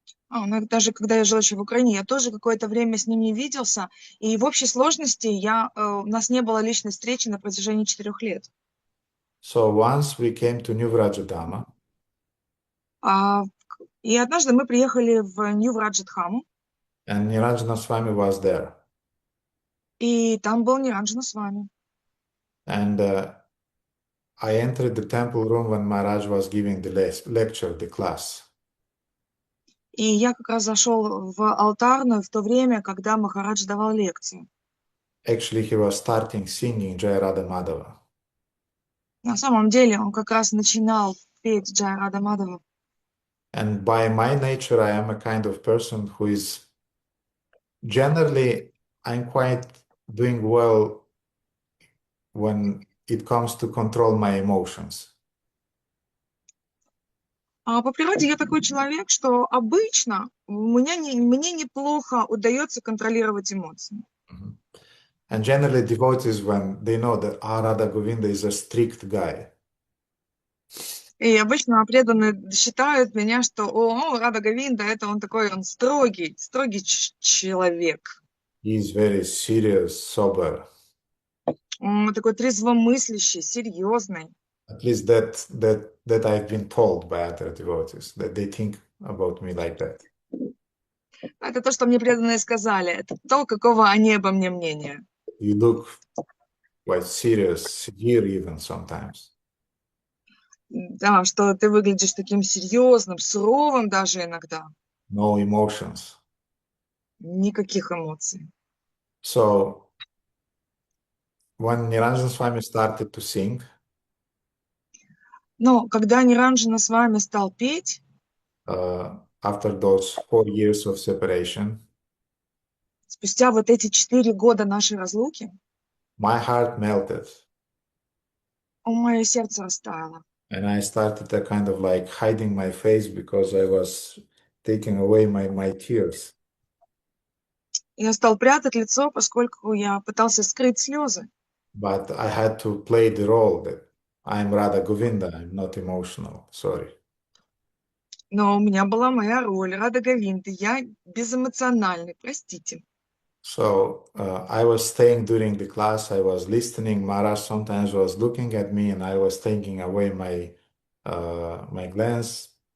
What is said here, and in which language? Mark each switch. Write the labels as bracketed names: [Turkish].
[Russian] Ну, даже когда я жила еще в Украине, я тоже какое-то время с ним не виделся. И в общей сложности у нас не было личной встречи на протяжении 4 лет. [English] So once we came to New Vrajadama, [Russian] И однажды мы приехали в Нью-Враджатхаму, [English] and Niranjana Swami was there. [Russian] и там был Ниранджана с вами. [English] And I entered the temple room when Maharaj was giving the lecture, the class. [Russian] И я как раз зашел в алтарную в то время, когда Махарадж давал лекцию. [English] Actually, he was starting singing Jai Radha Madhava. [Russian] На самом деле он как раз начинал петь Джай Рада Мадхава. [English] And by my nature, I am a kind of person who is generally, I'm quite doing well when it comes to control my emotions. [Russian] А по природе я такой человек, что обычно мне неплохо удается контролировать эмоции. [English] And generally, devotees, when they know that Radha Govinda is a strict guy, [Russian] И обычно преданные считают меня, что Рада Говинда, он такой, он строгий человек. [English] he is very serious, sober. [Russian] Он такой трезвомыслящий, серьезный. [English] At least that I've been told by other devotees, that they think about me like that. [Russian] Это то, что мне преданные сказали. Это то, какого они обо мне мнения. [English] You look quite serious, severe even sometimes. [Russian] Да, что ты выглядишь таким серьезным, суровым даже иногда. [English] No emotions. [Russian] Никаких эмоций. [English] So when Niranjan Swami started to sing, [Russian] Но когда Ниранджана с вами стал петь, [English] after those 4 years of separation, [Russian] спустя вот эти 4 года нашей разлуки, [English] my heart melted. [Russian] мое сердце растаяло. [English] And I started a kind of like hiding my face because I was taking away my tears. [Russian] Я стал прятать лицо, поскольку я пытался скрыть слезы. [English] But I had to play the role that I'm Radha Govinda, I'm not emotional, sorry. [Russian] Но у меня была моя роль, Рада Говинды, я безэмоциональный, простите. [English] So I was staying during the class, I was listening, Maharaj sometimes was looking at me and I was taking away my glance.